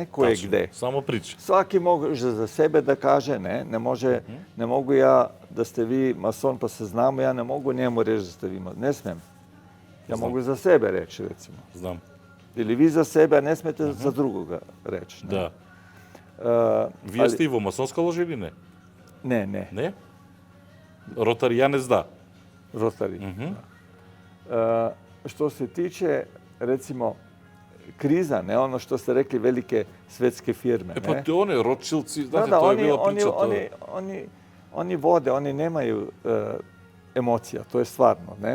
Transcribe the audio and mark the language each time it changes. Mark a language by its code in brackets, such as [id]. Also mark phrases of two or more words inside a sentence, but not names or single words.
[sr] Ko je gde. Samo priča. Svaki može za sebe da kaže, ne? Ne mogu ja da ste vi mason pa se znamo, ja ne mogu njemu reći da ste vi mason. Ne smijem. Ja mogu za sebe reći, recimo. Znam. Ili vi za sebe, a ne smijete za drugoga reći. Da. [mk] Вие сте и во масонска ложа или не? [sr] Ne. [mk] Не? [sr] Rotarijanec da? Rotari. Što se tiče, recimo, kriza, ne ono što ste rekli, velike svetske firme. Pa te one, Rothschildci, znate, to je bila priča. Oni vode, oni nemaju emocija, to je stvarno, ne?